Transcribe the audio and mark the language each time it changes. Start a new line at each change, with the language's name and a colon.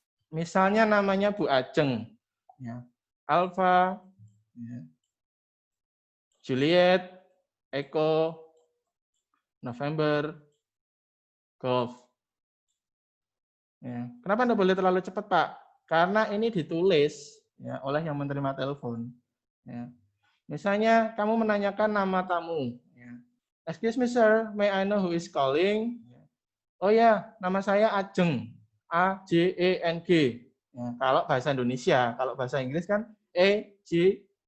Indonesian: Misalnya namanya Bu Ajeng. Alfa, Juliet, Eko, November, Golf. Kenapa Anda boleh terlalu cepat, Pak? Karena ini ditulis oleh yang menerima telepon. Misalnya kamu menanyakan nama tamu.
English: Excuse me, sir, may I know who is calling?
Indonesian: Oh ya, nama saya Ajeng. A-J-E-N-G. Kalau bahasa Indonesia, kalau bahasa Inggris kan E-J-I-N-G.